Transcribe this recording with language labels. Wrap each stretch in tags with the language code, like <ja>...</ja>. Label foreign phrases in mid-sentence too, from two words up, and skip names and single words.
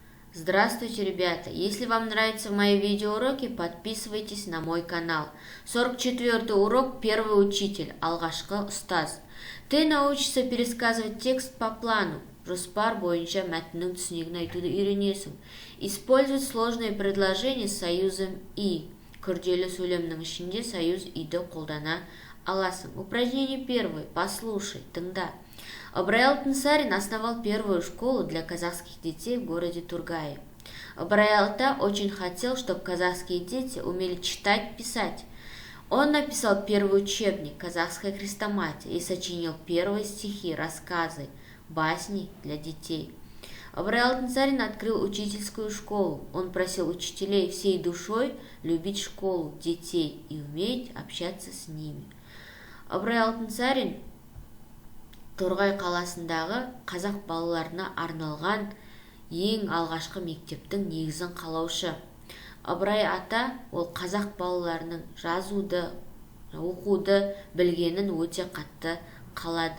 <ru>Здравствуйте, ребята! Если вам нравятся мои видеоуроки, подписывайтесь на мой канал. 44-й урок «Первый учитель.</ru> <kk>Алғашқы ұстаз».</kk> <ru>Ты научишься пересказывать текст по плану.</ru> <kk>Жоспар бойынша мәтіннің түсінігін айтуды үйренесің.</kk> <ru>Использовать сложные предложения с союзом «и».</ru> <kk>Күрделі сөйлемнің ішінде союз «и»ді қолдана аласың.</kk> <ru>Упражнение первое. Послушай,</ru> <kk>тыңда.</kk> <ru>Ыбырай Алтынсарин основал первую школу для казахских детей в городе Тургае. Ыбырай Алта очень хотел, чтобы казахские дети умели читать, писать. Он написал первый учебник «Казахская хрестоматия» и сочинил первые стихи, рассказы, басни для детей. Ыбырай Алтынсарин открыл учительскую школу. Он просил учителей всей душой любить школу, детей и уметь общаться с ними.</ru> <kk>Ыбырай Алтынсарин Торғай қаласындағы қазақ балаларына арналған ең алғашқы мектептің негізін қалаушы. Ыбырай ата ол қазақ балаларының жазуды, оқуды білгенін өте қатты қалады.</kk>